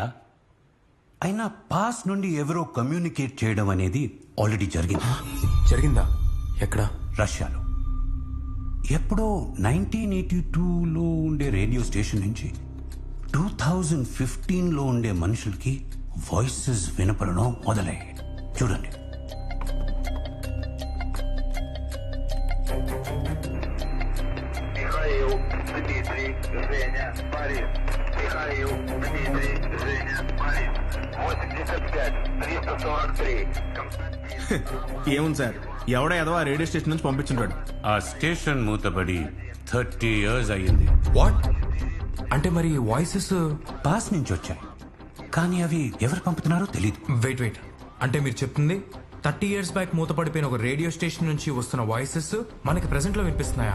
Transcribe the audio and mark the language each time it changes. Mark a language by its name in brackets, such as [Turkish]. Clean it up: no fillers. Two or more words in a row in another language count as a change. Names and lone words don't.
[Telugu] అయినా పాస్ నుండి ఎవరో కమ్యూనికేట్ చేయడం అనేది ఆల్రెడీ జరిగింది. జరిగిందా? ఎక్కడ? రష్యాలో ఎప్పుడో 1982లో ఉండే [English] radio station [Telugu] నుంచి 2015లో ఉండే మనుషులకి వాయిసెస్ వినపడడం మొదలయ్యాయి. చూడండి. [Russian] Михаил, Дмитрий, Женя, Борис. Михаил, Дмитрий, Женя, Борис. 85, 343. Константин. [Telugu] ఏముంది సార్, ఎవడో ఏదో ఆ [English] radio station [Telugu] నుంచి పంపించుంటాడు. ఆ స్టేషన్ మూతపడి 30 years అయ్యింది. వాట్? అంటే మరి వాయిసెస్? పాస్ నుంచి వచ్చాయి, కానీ అవి ఎవరు పంపుతున్నారో తెలియదు. వెయిట్, అంటే మీరు చెప్తుంది 30 [English] years back [Telugu] మూతపడిపోయిన ఒక [English] radio station [Telugu] నుంచి వస్తున్న వాయిసెస్ మనకి ప్రెసెంట్ లో వినిపిస్తున్నాయా?